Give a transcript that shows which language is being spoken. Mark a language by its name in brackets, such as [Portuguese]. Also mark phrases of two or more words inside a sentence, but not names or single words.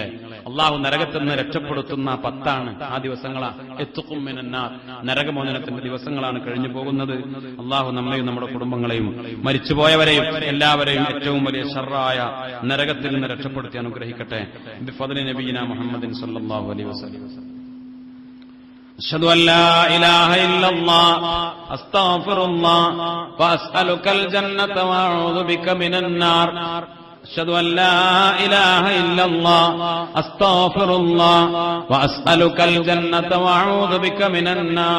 [Malayalam] അല്ലാഹു നരകത്തിൽ നിന്ന് രക്ഷപ്പെടുത്തുന്ന 10 ആ ദിവസങ്ങളാ. [Arabic] عتقكم من النار, [Malayalam] നരകമോചനത്തിന്റെ ദിവസങ്ങളാണ് കഴിഞ്ഞു പോകുന്നത്. അല്ലാഹു നമ്മയും നമ്മുടെ കുടുംബങ്ങളെയും മരിച്ചുപോയവരെയും എല്ലാവരെയും ഏറ്റവും വലിയ ശർറായ നരകത്തിൽ നിന്ന് രക്ഷപ്പെടുത്തി അനുഗ്രഹിക്കട്ടെ. [Arabic] بفضل نبينا محمد صلى الله عليه وسلم. أشهد أن لا إله إلا الله أستغفر الله وأسألك الجنة وأعوذ بك من النار. أشهد أن لا إله إلا الله أستغفر الله وأسألك الجنة وأعوذ بك من النار.